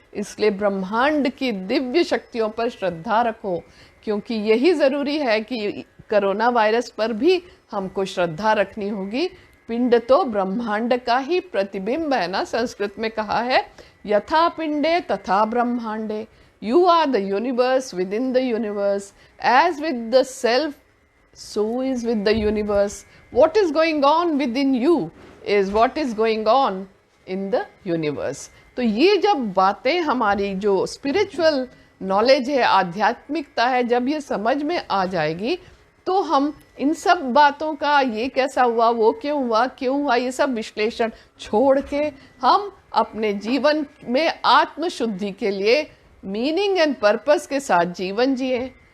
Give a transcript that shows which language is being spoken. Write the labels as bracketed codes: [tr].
[hi] इसलिए ब्रह्मांड की दिव्य शक्तियों पर श्रद्धा रखो, क्योंकि यही ज़रूरी है कि कोरोना वायरस पर भी हमको श्रद्धा रखनी होगी। पिंड तो ब्रह्मांड का ही प्रतिबिंब है ना। संस्कृत में कहा है, [sa] यथा पिंडे तथा ब्रह्मांडे। [en] You are the universe within the universe. As with the self, so is with the universe. What is going on within you is what is going on in the universe. [hi] तो ये जब बातें हमारी जो स्पिरिचुअल नॉलेज है, आध्यात्मिकता है, जब ये समझ में आ जाएगी तो हम इन सब बातों का, ये कैसा हुआ, वो क्यों हुआ, ये सब विश्लेषण छोड़ के हम अपने जीवन में आत्मशुद्धि के लिए मीनिंग एंड पर्पस के साथ जीवन जिए,